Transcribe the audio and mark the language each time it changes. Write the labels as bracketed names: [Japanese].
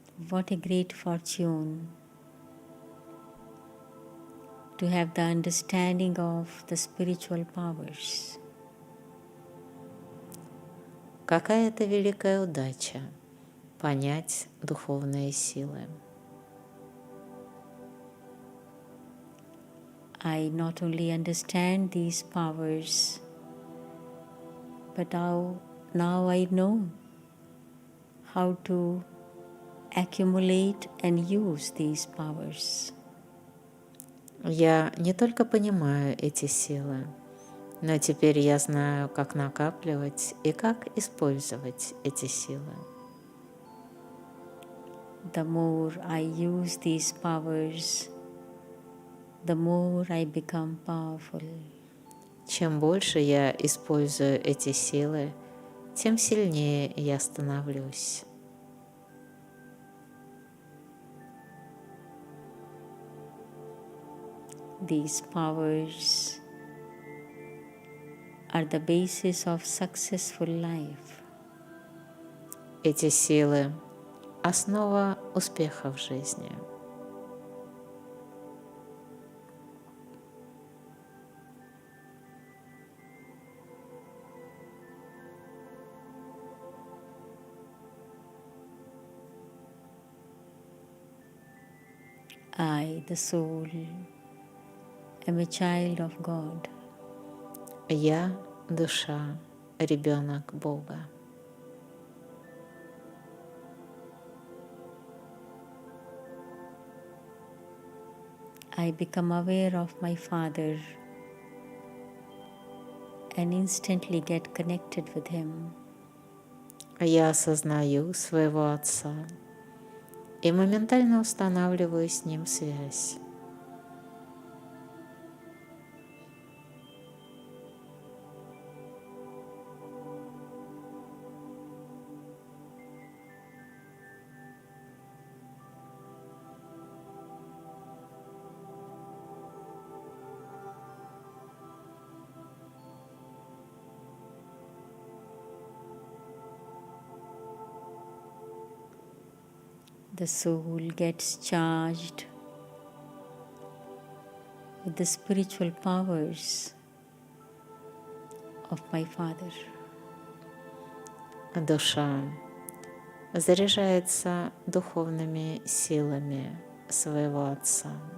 [English] What a great fortune to have the understanding of the spiritual powers. [Russian] Какая это великая удача понять духовные силы. [English] I not only understand these powers, but now I know how to accumulate and use these powers. [Russian] Я не только понимаю эти силы, но теперь я знаю, как накапливать и как использовать эти силы. [English] The more I use these powers, the more I become powerful. [Russian] Чем больше я использую эти силы, тем сильнее я становлюсь. [English] These powers are the basis of successful life. [Russian] Эти силы – основа успеха в жизни. [English] I, the soul, am a child of God. [Russian] Я – душа, ребенок Бога. [English] I become aware of my Father and instantly get connected with Him. [Russian] Я осознаю своего Отца и моментально устанавливаю с Ним связь. [English] The soul gets charged with the spiritual powers of my Father. [Russian] Душа заряжается духовными силами своего Отца.